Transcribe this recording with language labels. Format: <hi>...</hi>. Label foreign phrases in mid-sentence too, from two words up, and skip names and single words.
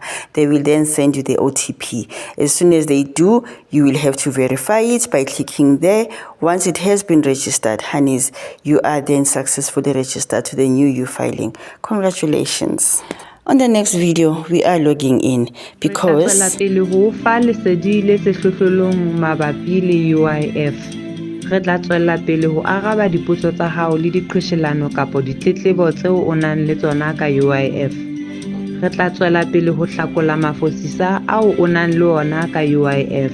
<en>They will then send you the OTP. As soon as they do, you will have to verify it by clicking there. Once it has been registered, honeys, you are then successfully registered to the new uFiling. Congratulations. On the next video, we are logging in because</en> <st>re tla tswela pele ho araba dipotso tsa hao le diqhweshelano kapa ditletlebo tseo o nang le tsona ka UIF. Re tla tswela pele ho hlakola mafosisa ao o nang le ona ka UIF.</st>